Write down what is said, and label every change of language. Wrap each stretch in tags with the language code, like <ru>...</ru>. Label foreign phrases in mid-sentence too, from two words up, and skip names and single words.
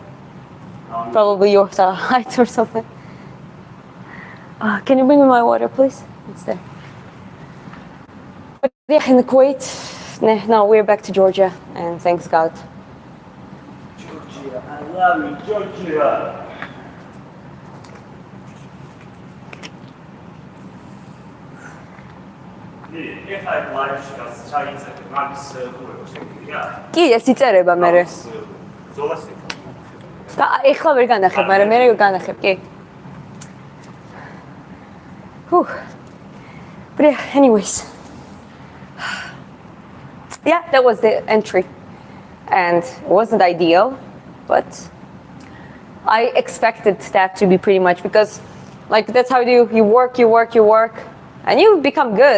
<en>Probably your height or something. Can you bring me my water, please? It's there. But yeah, in the Kuwait, now we're back to Georgia, and thanks God. Georgia, I love you, Georgia.</en> <ka>კი, ეს იწერება მერე. და ეხლა ვერ განახებ, მაგრამ მერე განახებ, კი.</ka> <en>But yeah, anyways. Yeah, that was the entry. And it wasn't ideal, but I expected that to be pretty much because like that's how you work, and you become good.</en>